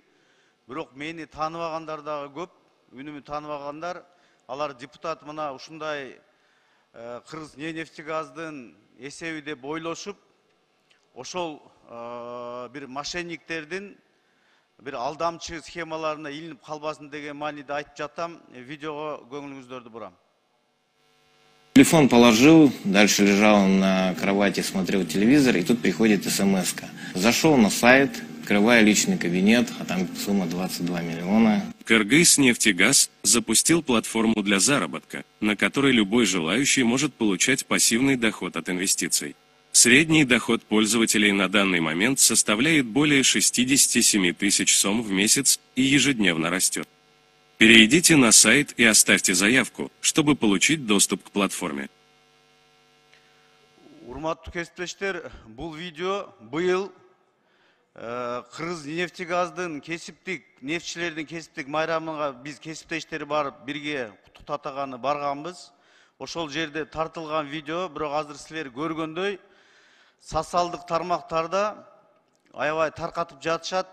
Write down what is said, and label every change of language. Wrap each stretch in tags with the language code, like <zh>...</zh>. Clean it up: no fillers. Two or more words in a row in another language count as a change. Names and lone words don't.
<ky>Бирок мени тааныбагандар дагы көп. Үнүмү тааныбагандар, алар депутат мына ушундай Кыргыз нефтегаздын эсеби деп ойлошуп, ошол бир мошенниктердин бир алдамчы схемаларына илинип калбасын деген мааниде айтып жатам. Видеого көңүлүңүздөрдү бурам.</ky> <ru>Телефон положил, дальше лежал на кровати, смотрел телевизор, и тут приходит смс-ка. Зашел на сайт, открываю личный кабинет, а там сумма 22 миллиона. Кыргызнефтегаз запустил платформу для заработка, на которой любой желающий может получать пассивный доход от инвестиций. Средний доход пользователей на данный момент составляет более 67 тысяч сом в месяц и ежедневно растет. Перейдите на сайт и оставьте заявку, чтобы получить доступ к платформе.</ru> <ky>Урматтуу кесиптештер, бул видео быйыл Кыргыз нефтегаздын кесиптик, нефтчилердин кесиптик майрамына биз кесиптештери барып бирге куттуктатаганы барганбыз. Ошол жерде тартылган видео, бирок азыр силер көргөндөй, социалдык тармактарда аябай таркатып жатышат.</ky>